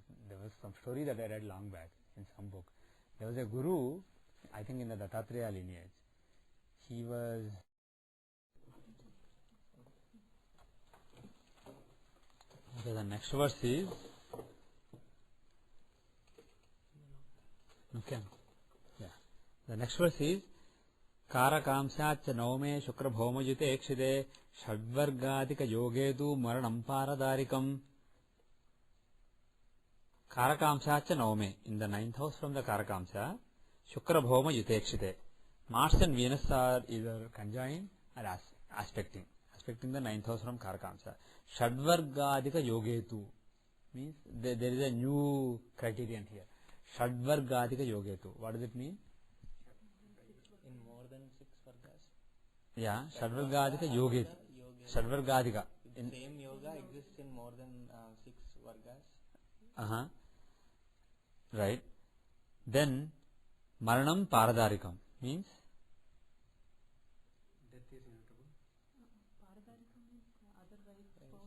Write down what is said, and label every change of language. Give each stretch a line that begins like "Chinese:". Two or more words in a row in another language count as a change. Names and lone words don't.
English: There was some story that I read long back in some book. There was a Guru, I think in the Dattatreya lineage. He was... Okay, the next verse is... Okay. Yeah. The next verse is
Sanskrit: कारकांशाच्च नवमे शुक्र भौमयुते ईक्षिते षड्वर्गाधिक योगे तु मरणं पारदारिकम्. कारकांशाच्च नवमे,
English: in the 9th house from the Karakamsya,
Sanskrit: शुक्र भौम युतेक्षिते.
English: Mars and Venus are either conjoined or aspecting the 9th house from Karakamsya.
Sanskrit: षड्वर्गाधिक योगे तु
English: means there is a new criterion here.
Sanskrit: षड्वर्गाधिक योगे तु.
English: What does it mean? In more than 6 vargas. Yeah,
Sanskrit: षड्वर्गाधिक योगे तु। षड्वर्गाधिक.
English: The same yoga exists in more than 6 vargas. Right. Then
Sanskrit: मरणं पारदारिकम्
English: means Death is inevitable. Paradarikam means otherwise.